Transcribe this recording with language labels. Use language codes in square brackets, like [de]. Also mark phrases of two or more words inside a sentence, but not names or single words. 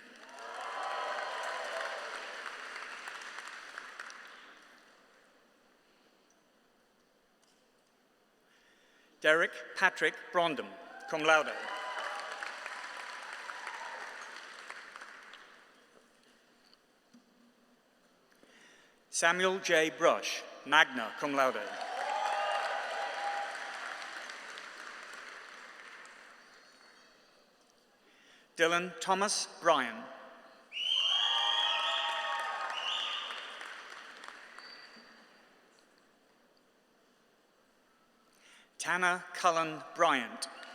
[en] Derek Patrick Brondum, [la] cum laude. [en] Samuel J. Brush, [la] magna cum laude. [en] Dylan Thomas Bryan. Tanner Cullen Bryant.